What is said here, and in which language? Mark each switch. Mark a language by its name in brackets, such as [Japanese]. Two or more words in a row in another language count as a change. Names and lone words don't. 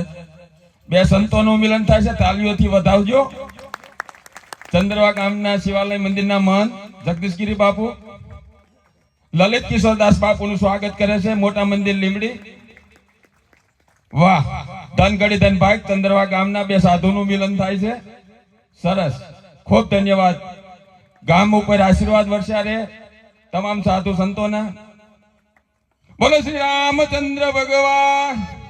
[Gujarati] બે સંતો મિલન થાય છે, તાળીઓથી વધાવજો। ચંદ્રવા ગામના શિવાલય મંદિરના મહંત જગદીશગિરી બાપુ લલિત કિશોરદાસ બાપુનું સ્વાગત કરે છે। મોટા મંદિર લીમડી। વાહ ધન ઘડી ધન ભાગ ચંદ્રવા ગામના બે સાધુનું મિલન થાય છે। સરસ ખૂબ ધન્યવાદ। ગામ ઉપર આશીર્વાદ વર્ષા રે તમામ સાધુ સંતોના। બોલો શ્રી રામચંદ્ર ભગવાન।